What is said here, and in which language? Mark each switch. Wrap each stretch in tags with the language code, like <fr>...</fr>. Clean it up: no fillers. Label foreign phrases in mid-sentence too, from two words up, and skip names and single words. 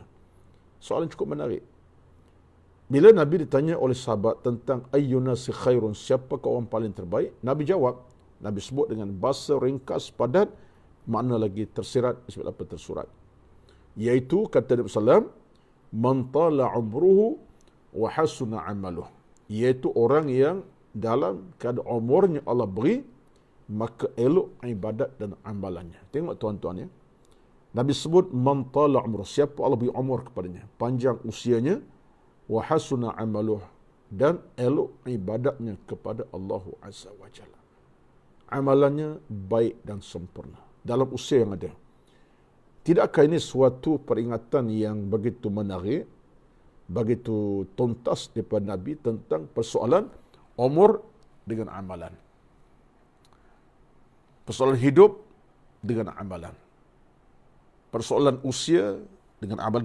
<ms>Soalan cukup menarik. Bila Nabi ditanya oleh sahabat tentang</ms> <ar>أي الناس خير,</ar> <ms>siapakah orang paling terbaik? Nabi jawab, Nabi sebut dengan bahasa ringkas, padat, makna lagi tersirat, sebab apa tersurat. Iaitu, kata Nabi SAW,</ms> <ar>من طال عمره وحسن عمله.</ar> <ms>Iaitu orang yang dalam keadaan umurnya Allah beri, maka elok ibadat dan amalannya. Tengok tuan-tuan ya. Nabi sebut,</ms> <ar>من طال عمره,</ar> <ms>siapa Allah beri umur kepadanya, panjang usianya,</ms> <ar>وحسن عمله,</ar> <ms>dan elok ibadatnya kepada Allah</ms> <ar>عز وجل.</ar> <ms>Amalannya baik dan sempurna dalam usia yang ada. Tidakkah ini suatu peringatan yang begitu menarik, begitu tuntas daripada Nabi tentang persoalan umur dengan amalan, persoalan hidup dengan amalan, persoalan usia dengan amalan.</ms>